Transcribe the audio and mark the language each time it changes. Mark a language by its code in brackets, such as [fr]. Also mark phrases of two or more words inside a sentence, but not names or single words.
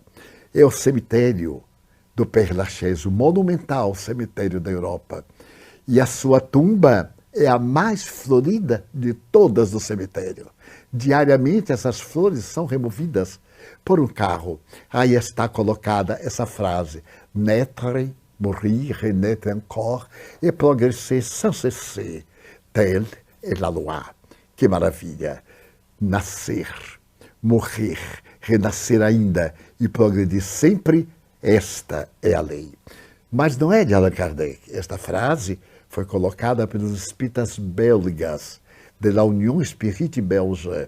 [pt] É o cemitério do Père Lachaise, o monumental cemitério da Europa. E a sua tumba é a mais florida de todas do cemitério. Diariamente essas flores são removidas por um carro. Aí está colocada essa frase: [fr] naître, mourir, renaître encore et progresser sans cesser. Telle est la loi. [pt] Que maravilha! Nascer, morrer, renascer ainda e progredir sempre, esta é a lei. Mas não é de Allan Kardec. Esta frase foi colocada pelos espíritas belgas, [fr] de la Union Spirit Belge.